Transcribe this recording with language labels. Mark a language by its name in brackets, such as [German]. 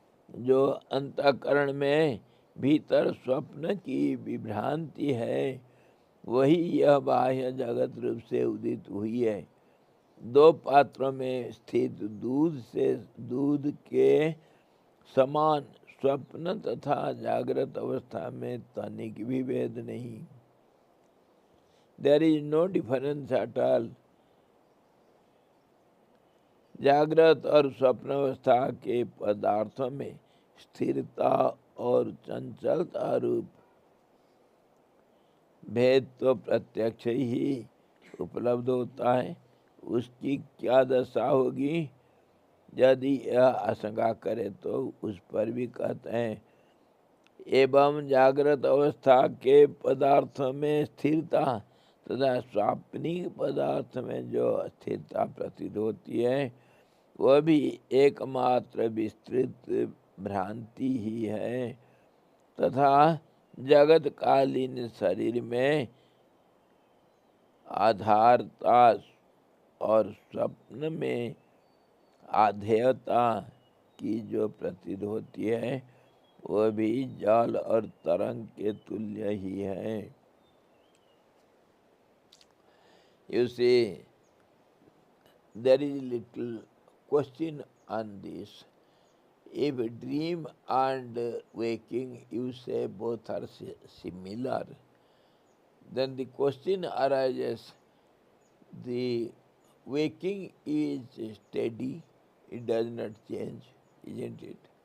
[Hindi] जो अंतःकरण में भीतर स्वप्न की विभ्रांति है, वही यह बाह्य जगत रूप से उदित हुई है। 2 पात्रों में स्थित दूध के समान स्वप्न तथा जागृत अवस्था में तनिक भी भेद नहीं। [English] There is no difference at all. [Hindi] जागृत और स्वप्न अवस्था के पदार्थों में स्थिरता और चंचलता रूप भेद तो प्रत्यक्ष ही उपलब्ध होता है। उसकी क्या दशा होगी यदि यह आशंका करे तो उस पर भी कहते हैं, एवं जागृत अवस्था के पदार्थों में स्थिरता तथा स्वाप्निक पदार्थ में जो स्थिरता प्रतीत होती है, वह भी एकमात्र विस्तृत भ्रांति ही है तथा जगतकालीन शरीर में आधारता और स्वप्न में आधेयता की जो प्रतीत होती है वह भी जल और तरंग के तुल्य ही है। [English] You see, there is little question on this. If dream and waking you say both are similar, then the question arises, the waking is steady, it does not change, isn't it?